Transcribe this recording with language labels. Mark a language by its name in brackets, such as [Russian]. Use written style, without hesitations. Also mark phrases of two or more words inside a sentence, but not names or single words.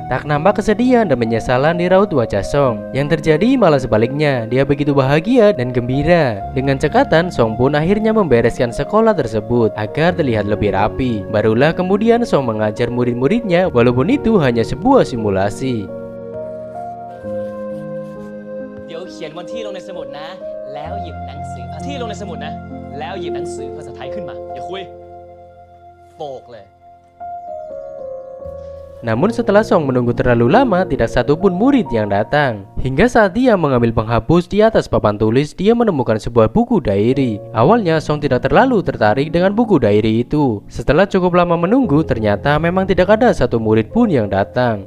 [Indonesian] Tak nampak kesedihan dan penyesalan di raut wajah Song. Yang terjadi malah sebaliknya. Dia begitu bahagia dan gembira. Dengan cekatan, Song pun akhirnya membereskan sekolah tersebut agar terlihat lebih rapi. Barulah kemudian Song mengajar murid-muridnya, walaupun itu hanya sebuah simulasi. [Thai] เดี๋ยวเขียนวันที่ลงในสมุดนะแล้วหยิบหนังสือที่ลงในสมุดนะแล้วหยิบหนังสือภาษาไทยขึ้นมาอย่าคุยโปกเลย [Indonesian] Namun setelah Song menunggu terlalu lama, tidak satupun murid yang datang. Hingga saat dia mengambil penghapus di atas papan tulis, dia menemukan sebuah buku diary. Awalnya Song tidak terlalu tertarik dengan buku diary itu. Setelah cukup lama menunggu, ternyata memang tidak ada satu murid pun yang datang.